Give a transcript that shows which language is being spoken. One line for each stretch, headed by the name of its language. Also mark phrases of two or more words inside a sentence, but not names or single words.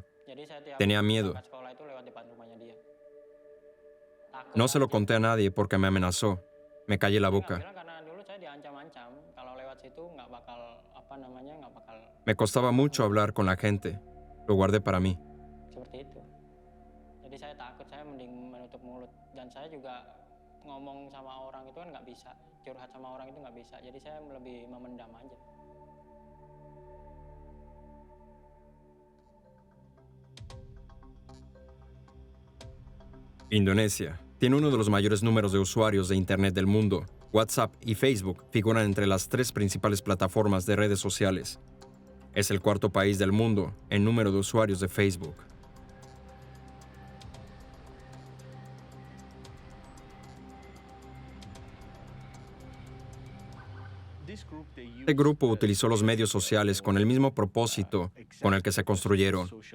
Spanish: Tenía miedo. No se lo conté a nadie porque me amenazó. Me callé la boca. Me costaba mucho hablar con la gente. Lo guardé para mí.
Indonesian: Ngomong sama orang itu kan nggak bisa, curhat sama orang itu nggak bisa, jadi saya lebih memendam aja.
Spanish: Indonesia tiene uno de los mayores números de usuarios de Internet del mundo. WhatsApp y Facebook figuran entre las 3 principales plataformas de redes sociales. Es el 4º país del mundo en número de usuarios de Facebook. Este grupo utilizó los medios sociales con el mismo propósito con el que se construyeron.